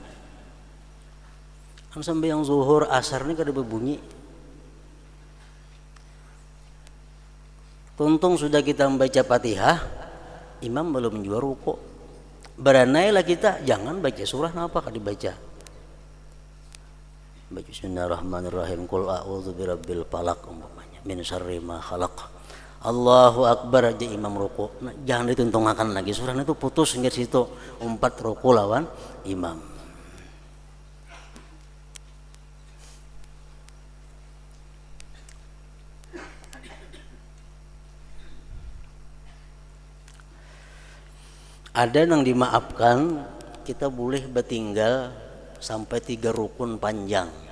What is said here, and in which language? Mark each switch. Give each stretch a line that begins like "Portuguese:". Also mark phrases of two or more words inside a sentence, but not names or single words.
Banjar: Kan sampai yang zuhur asar ini kada berbunyi. Tuntung sudah kita membaca Fatihah, imam belum juga ruku. Beranailah kita, jangan baca surah napa kada dibaca.
Arabic: Baca Bismillahirrahmanirrahim, قل أعوذ برب الفلق umpamanya, من شر ما خلق. الله أكبر
Banjar: aja imam ruku. Nah, jangan dituntungkan lagi surah itu, putus hingga situ, umpat ruku lawan imam. Ada yang dimaafkan, kita boleh bertinggal sampai 3 rukun panjang.